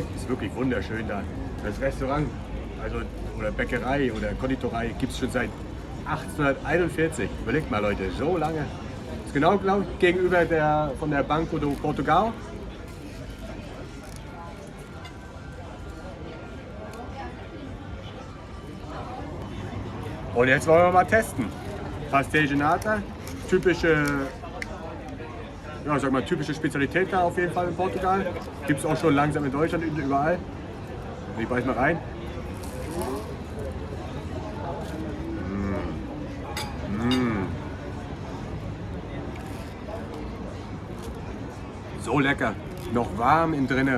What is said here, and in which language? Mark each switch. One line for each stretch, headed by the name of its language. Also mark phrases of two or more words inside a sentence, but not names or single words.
German: Ist wirklich wunderschön da. Das Restaurant, also oder Bäckerei oder Konditorei gibt es schon seit 1841. Überlegt mal Leute, so lange. Ist genau gegenüber von der Banco do Portugal. Und jetzt wollen wir mal testen. Pastel de Nata, typische Spezialität da auf jeden Fall in Portugal. Gibt es auch schon langsam in Deutschland überall. Ich beiß mal rein. So lecker, noch warm innen drinne.